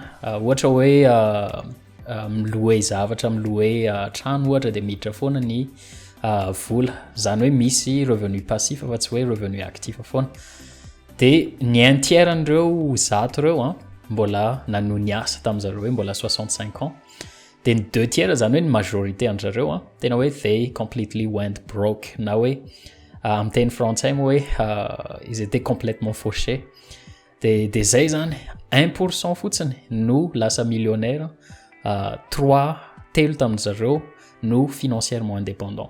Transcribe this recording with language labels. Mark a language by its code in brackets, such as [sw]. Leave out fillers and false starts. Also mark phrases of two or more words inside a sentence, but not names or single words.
[mg] Ohatra hoe miloe zavatra miloe trano ohatra dia miditra foana ny vola zany hoe misy [fr] revenu passif [mg] fa tsy hoe [fr] revenu actif [mg] foana. Dia ny 1/3 an'ireo 100 reo mbola nanohy ny asa tamin'izareo hoe mbola 65 ans. Dia ny 2/3 zany hoe ny majorité an'zareo tena hoe [en] they completely went broke [mg] na hoe amin'ny teny frantsay moa hoe [fr] ils étaient complètement fauchés. [mg] Dia zay zany 1% fotsiny no lasa millionnaire, 3 tamin'izareo no [fr] financièrement indépendant.